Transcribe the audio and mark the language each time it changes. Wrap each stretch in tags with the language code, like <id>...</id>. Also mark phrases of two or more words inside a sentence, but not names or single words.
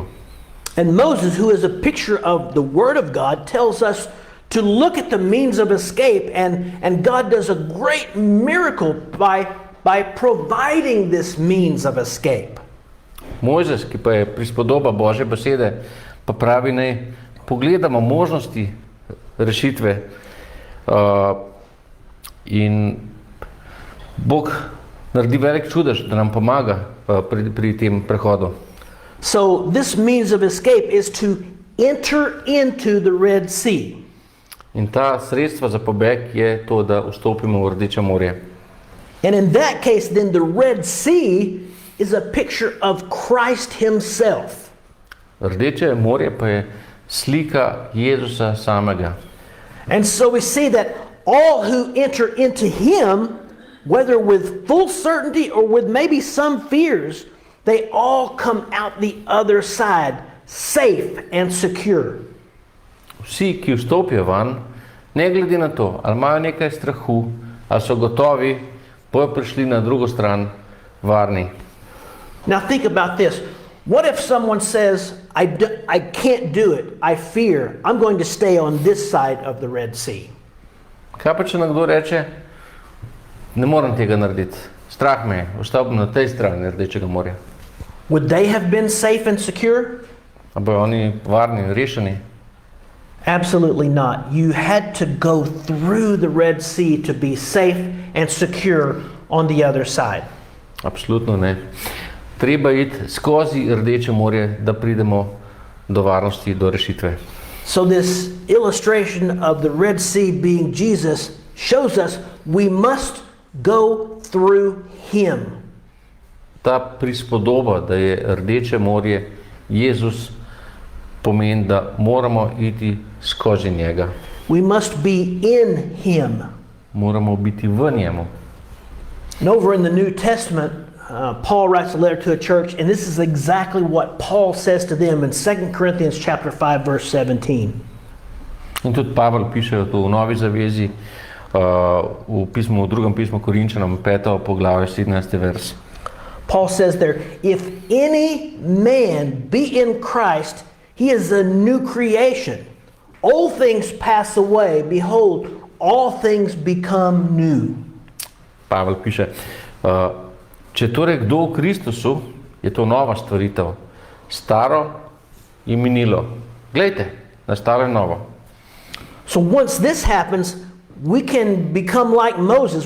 <en>And Moses, who is a picture of the Word of God, tells us to look at the means of escape, and God does a great miracle by providing this means of escape.</en> <sl>Mojzes, ki pa je prispodoba Božje besede, pa pravi, naj pogledamo možnosti rešitve in Bog naredi velik čudež, da nam pomaga pri tem prehodu.</sl> <en>So this means of escape is to enter into the Red Sea.</en> <sl>In ta sredstva za pobeg je to, da vstopimo v Rdeče morje.</sl> <en>And in that case, then the Red Sea is a picture of Christ himself.</en> <sl>Rdeče morje pa je slika Jezusa samega.</sl> <en>And so we see that all who enter into him, whether with full certainty or with maybe some fears, they all come out the other side, safe and secure.</en> <sl>Vsi, ki vstopijo van, ne glede na to, ali imajo nekaj strahu, ali so gotovi, bojo prišli na drugo stran varni.</sl> <en>Now think about this. What if someone says, I can't do it, I fear, I'm going to stay on this side of the Red Sea?</en> <sl>Kaj pa, če nekdo reče, ne morem tega narediti, strah me je, ostal bom na tej strani Rdečega morja.</sl> <en>Would they have been safe and secure?</en> <sl>A bojo oni varni in rešeni?</sl> <en>Absolutely not. You had to go through the Red Sea to be safe and secure on the other side.</en> <sl>Absolutno ne. Treba iti skozi Rdeče morje, da pridemo do varnosti, do rešitve.</sl> <en>So this illustration of the Red Sea being Jesus shows us we must go through him.</en> <sl>Ta prispodoba, da je Rdeče morje Jezus, pomeni, da moramo iti skozi njega.</sl> <en>We must be in him.</en> <sl>Moramo biti v njemu.</sl> <en>And over in the New Testament, Paul writes a letter to a church, and this is exactly what Paul says to them in 2 Corinthians chapter 5, verse 17.</en> <sl>In tudi Pavel piše to v Novi zavezi, v drugem pismu Korinčanom, 5. poglavje, 17. vers.</sl> <en>Paul says there, if any man be in Christ, he is a new creation. Old things pass away. Behold, all things become new.</en> <sl>Pavel piše, če torej kdo v Kristusu, je to nova stvaritev. Staro je minilo. Glejte, na staro je novo.</sl> <en>So once this happens, we can become like Moses.</en>